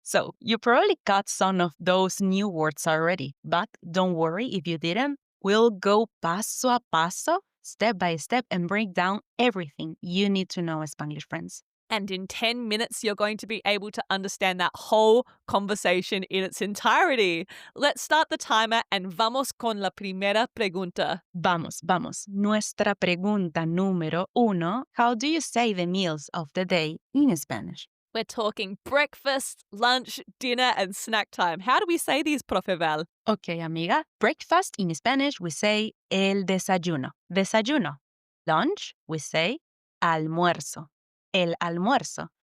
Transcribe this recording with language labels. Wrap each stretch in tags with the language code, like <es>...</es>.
<en>So, you probably got some of those new words already, but don't worry if you didn't. We'll go</en> <es>paso a paso,</es> <en>step by step, and break down everything you need to know, Spanglish friends. And in 10 minutes, you're going to be able to understand that whole conversation in its entirety. Let's start the timer and</en> <es>vamos con la primera pregunta. Vamos. Nuestra pregunta número 1.</es> <en>How do you say the meals of the day in Spanish? We're talking breakfast, lunch, dinner, and snack time. How do we say these, Profe Val? Okay, amiga. Breakfast in Spanish, we say el desayuno. Desayuno. Lunch, we say almuerzo. El almuerzo.</en>